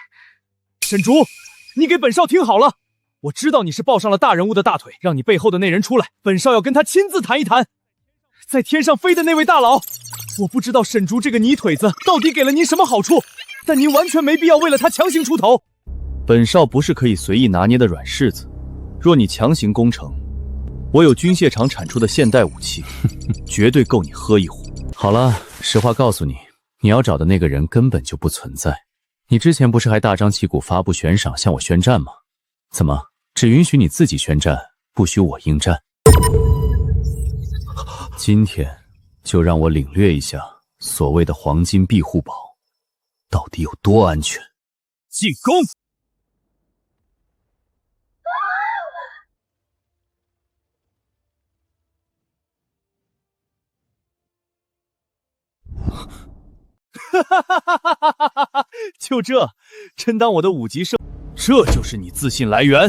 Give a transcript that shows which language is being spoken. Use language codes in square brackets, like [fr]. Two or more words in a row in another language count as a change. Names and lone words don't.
[zh] 沈竹，你給本少聽好了，我知道你是抱上了大人物的大腿，讓你背後的那人出來，本少要跟他親自談一談。在天上飛的那位大佬，我不知道沈竹這個泥腿子到底給了您什麼好處，但您完全沒必要為了他強行出頭。本少不是可以隨意拿捏的軟柿子，若你強行攻城，我有軍械廠產出的現代武器，絕對夠你喝一壺。好了，實話告訴你，你要找的那個人根本就不存在。你之前不是還大張旗鼓發布懸賞向我宣戰嗎？怎麼只允許你自己宣戰，不許我應戰？今天就讓我領略一下所謂的黃金庇護堡到底有多安全？进攻！就这，真当我的5级圣，这就是你自信来源？